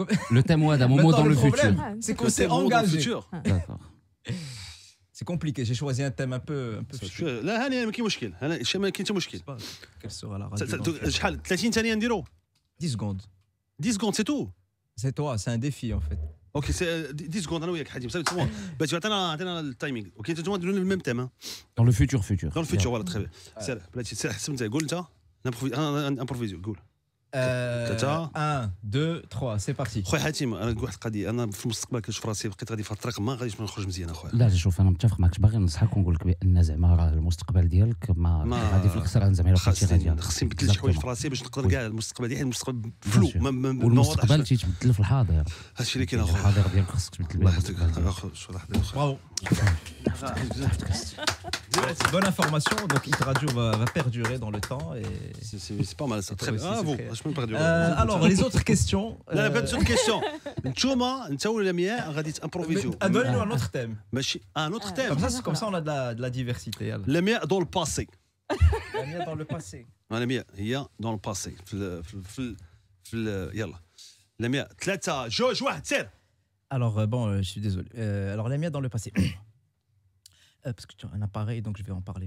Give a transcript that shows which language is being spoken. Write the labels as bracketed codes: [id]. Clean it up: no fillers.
[fr] Le thème d'un moment dans le futur. C'est qu'on s'est engagé. D'accord. C'est compliqué. J'ai choisi un thème un peu [ar] لا هاني ما كاين مشكل انا ما كاين حتى مشكل. [fr] Quelle sera la radio? [ar] شحال 30 ثانيه نديرو [fr] 10 secondes. 10 secondes c'est tout. C'est toi, c'est un défi en fait. [ar] اوكي سي 10 secondes انا وياك حاتم صافي باش عطينا التايمينغ اوكي انتوا ديروا لنا الميم تيم [fr] Dans le futur. Dans le futur, voilà, très bien. [ar] سير بلاتي سير حسب انت قول انت امبروفيزيو قول [fr] 1 2 3 c'est parti. [ar] خويا حاتم انا نقول واحد القضيه انا في المستقبل كنشوف راسي بقيت غادي في الطريق ما غاديش نخرج مزيان اخويا. لا شوف انا متفق معك باغي ننصحك ونقول لك بان زعما راه المستقبل ديالك ما غادي في الخسران زعما الا بقيتي غادي خصني نبدل شي حوايج في راسي باش نقدر كاع المستقبل ديالي المستقبل فلو والمستقبل تيتبدل في الحاضر. هادشي اللي كاين اخويا الحاضر ديالك خصك تبدل الله يحفظك اخويا شو واحد [fr] Bravo. Bonne information, donc Hit Radio va perdurer dans le temps et c'est pas mal ça. Très bien. Bravo. Je peux perdurer. Alors les autres questions. لا pas de questions. [ar] نتوما انت ولا مياه غادي تامبروفيزيو. [fr] Donne-nous un autre thème. ماشي un autre thème. Comme ça on a de la diversité. La مياه dans le passé. La مياه dans le passé. La مياه هي dans le passé. [ar] في يلا. La مياه 3 2 1 سير. [fr] Alors bon, je suis désolé. Alors la mienne dans le passé. Parce que tu as un appareil, donc je vais en parler.